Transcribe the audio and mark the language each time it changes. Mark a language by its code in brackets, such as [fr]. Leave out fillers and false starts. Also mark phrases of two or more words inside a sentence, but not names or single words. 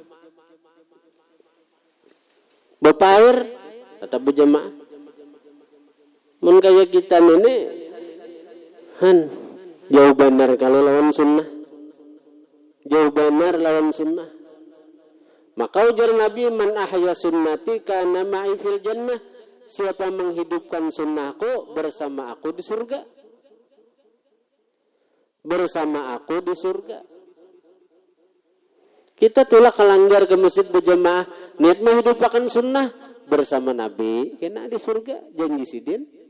[bjn] Bepair tetap berjemaah. Mun kaya kita nenek jauh benar kalau lawan sunnah. Jauh benar lawan sunnah. Maka ujar Nabi, [ar] من أحيا سنتي كان معي في الجنة. [id] Siapa menghidupkan sunnahku bersama aku di surga. Bersama aku di surga. [bjn] Kita tulak kelanggar ke masjid berjemaah, niat menghidupkan sunnah bersama Nabi, kena di surga, janji sidin.